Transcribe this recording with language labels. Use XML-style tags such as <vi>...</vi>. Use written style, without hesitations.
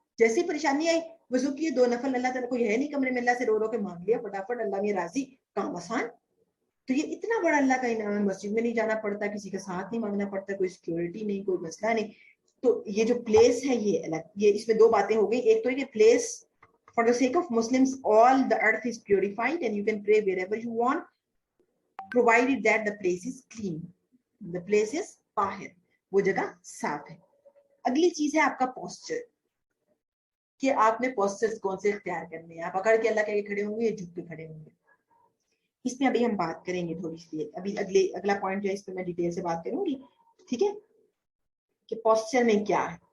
<ur>جیسی پریشانی آئی, وضو کیے 2 نفل, اللہ تعالیٰ کو یہ ہے نہیں کمرے میں, اللہ سے رو رو کے مانگ لیا فٹافٹ, اللہ میں راضی, کام آسان. تو یہ اتنا بڑا اللہ کا انعام ہے, مسجد میں نہیں جانا پڑتا, کسی کا ساتھ نہیں مانگنا پڑتا, کوئی سیکیورٹی نہیں, کوئی مسئلہ نہیں. تو یہ جو پلیس ہے یہ الگ, یہ اس میں 2 باتیں ہو گئی. ایک تو یہ place</ur> <en>for the sake of Muslims all the earth is purified and you can pray wherever you want provided that the place is clean, the place is طاہر,</en> <ur>وہ جگہ صاف ہے. اگلی چیز ہے آپ کا پوسچر, کہ آپ نے پوسچر کون سے اختیار کرنے ہیں. آپ اکڑ کے اللہ کے کھڑے ہوں گے یا جھک کے کھڑے ہوں گے, اس میں ابھی ہم بات کریں گے تھوڑی سی. ابھی اگلا پوائنٹ جو ہے اس پہ میں ڈیٹیل سے بات کروں گی, ٹھیک ہے, کہ پوسچر میں کیا ہے.</ur>